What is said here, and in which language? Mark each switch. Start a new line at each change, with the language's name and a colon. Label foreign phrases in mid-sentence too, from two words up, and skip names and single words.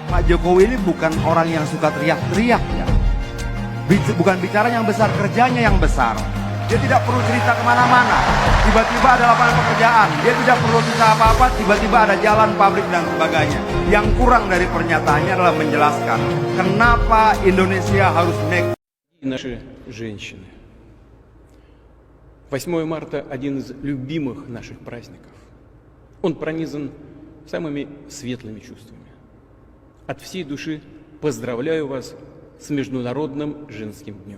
Indonesian: Pak Jokowi ini bukan orang yang suka teriak-teriak ya. Bukan bicara yang besar, kerjanya yang besar. Dia tidak perlu cerita kemana-mana. Tiba-tiba ada lapangan pekerjaan. Dia tidak perlu cerita apa-apa, tiba-tiba ada jalan, pabrik, dan sebagainya. Yang kurang dari pernyataannya adalah menjelaskan kenapa Indonesia harus make.
Russian: Наши женщины. 8 марта – один из любимых наших праздников. Он пронизан самыми светлыми чувствами. От всей души поздравляю вас с Международным женским днем.